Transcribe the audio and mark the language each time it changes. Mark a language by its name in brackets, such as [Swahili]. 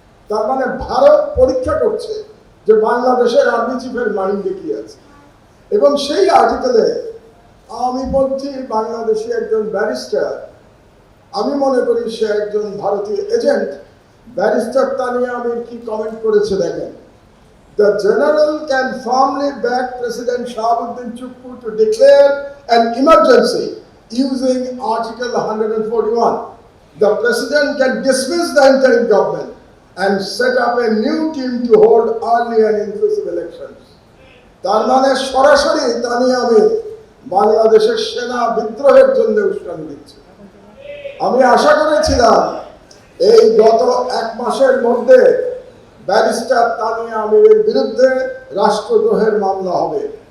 [Bangla] তার মানে ভারত পরীক্ষা করছে যে বাংলাদেশের আর্মি চিফের মাইন্ডে কি আছে। এবং সেই আর্টিকেলে আমি বলছি বাংলাদেশি একজন ব্যারিস্টার, আমি মনে করি সে একজন ভারতীয় এজেন্ট, ব্যারিস্টার তানিয়া আমির কি কমেন্ট করেছে দেখেন। [English] The general can firmly back President Shahabuddin Chukwu to declare an emergency using Article 141. The President can dismiss the interim government and set up a new team to hold early and inclusive elections. [Bangla] তার মানে সরাসরি তানিয়া আমির বাংলাদেশের সেনা বিদ্রোহের জন্য উস্কানি দিচ্ছে। আমি আশা করেছিলাম এই গত 1 মাসের মধ্যে ব্যারিস্টার তানিয়া আমিরের বিরুদ্ধে রাষ্ট্রদ্রোহের মামলা হবে।